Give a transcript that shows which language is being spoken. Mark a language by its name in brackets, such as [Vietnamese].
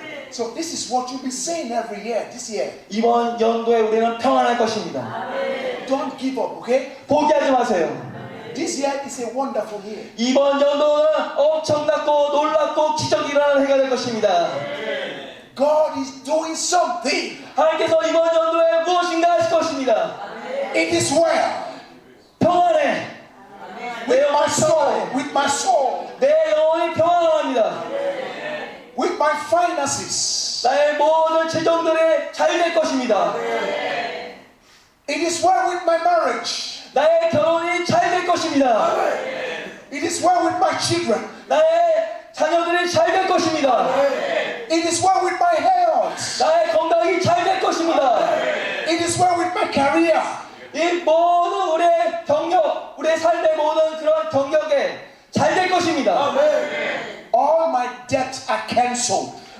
[English] So this is what you'll be saying every year. This year, [Korean] 이번 연도에 우리는 평안할 것입니다. [English] don't give up. Okay. [Korean] 포기하지 마세요. [English] This year is a wonderful year. [Korean] 이번 연도는 엄청나고 놀랍고 기적이 일어나는 해가 될 것입니다. [English] God is doing something. [Korean] 하나님께서 이번 연도에 무엇인가 하실 것입니다. [English] It is well [Korean] 평안해. [English] with my soul. With my soul. [Korean] 내 영혼이 평안합니다. [English] With my finances. [Korean] 나의 모든 재정들이 잘 될 것입니다. [English] It is well with my marriage. [Korean] 나의 결혼이 잘 될 것입니다. [English] It is well with my children. [Korean] 나의 자녀들이 잘 될 것입니다. [English] It is well with my health. [Korean] 나의 건강이 잘 될 것입니다. [English] It is well with my career. [Korean] 이 모든 우리의 경력, 우리의 삶의 모든 그런 경력에 잘 될 것입니다. [English] All my debts are cancelled.